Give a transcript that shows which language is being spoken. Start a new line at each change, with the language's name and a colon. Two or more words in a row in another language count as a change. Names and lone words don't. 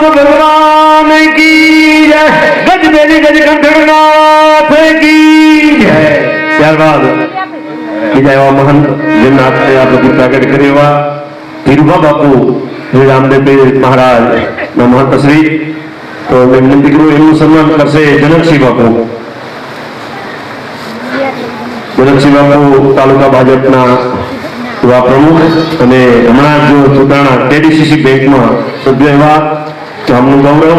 Hindi: भगवान की जय, गज बेली गज कंठनाथ की जय.
Gujarati: ત્યારબાદ બીજા એવા મહંત જેમના હાથે આ બધું પ્રગટ કર્યું એવા ધીરુભા બાપુ શ્રી રામદેવ મહારાજ ના મહંત શ્રી. તો વિનંતી કરું એનું સન્માન કરશે જનકસિંહ બાપુ. જનકસિંહ બાપુ તાલુકા ભાજપના યુવા પ્રમુખ અને હમણાં જો ચૂંટાણા કેડીસીસી બેંકમાં સભ્ય એવા ગામનું ગૌરવ.